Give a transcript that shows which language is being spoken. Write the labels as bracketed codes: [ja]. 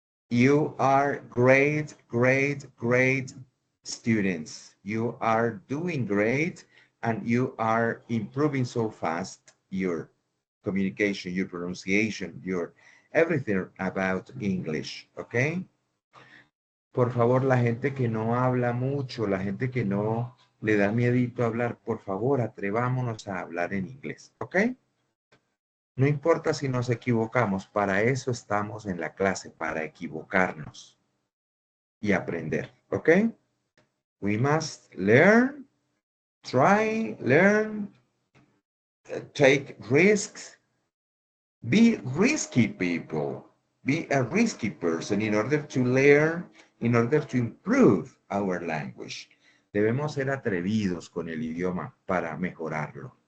[en] You are great, great, great students. You are doing great and you are improving so fast your communication, your pronunciation, your everything about English, okay? [es] Por favor, la gente que no habla mucho, la gente que no le da miedito hablar, por favor, atrevámonos a hablar en inglés, ¿ok? No importa si nos equivocamos, para eso estamos en la clase, para equivocarnos y aprender, ¿ok? [en] We must learn Try, learn, take risks. Be risky people. Be a risky person in order to learn, in order to improve our language. [es] Debemos ser atrevidos con el idioma para mejorarlo.